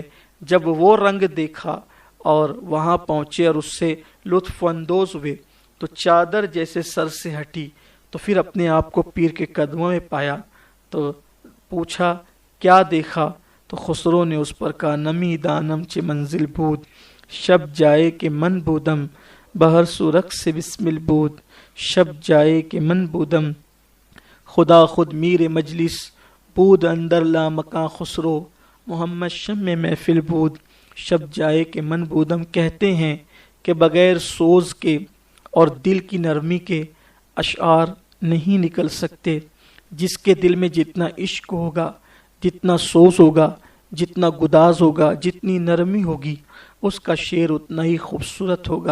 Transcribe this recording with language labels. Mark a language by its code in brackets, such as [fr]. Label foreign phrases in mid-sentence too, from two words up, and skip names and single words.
[ur] جب وہ رنگ دیکھا اور وہاں پہنچے اور اس سے لطف اندوز ہوئے تو چادر جیسے سر سے ہٹی، تو پھر اپنے آپ کو پیر کے قدموں میں پایا، تو پوچھا کیا دیکھا؟ تو خسرو نے اس پر کہا [fa] نمی دانم چ منزل بود شب جائے کہ من بودم بہر سورخ سے بسمل بود شب جائے کہ من بودم خدا خود میر مجلس بود اندر لامکاں خسرو محمد شم محفل بود شب جائے کہ من بودم۔ [ur] کہتے ہیں کہ بغیر سوز کے اور دل کی نرمی کے اشعار نہیں نکل سکتے۔ جس کے دل میں جتنا عشق ہوگا، جتنا سوز ہوگا، جتنا گداز ہوگا، جتنی نرمی ہوگی، اس کا شعر اتنا ہی خوبصورت ہوگا۔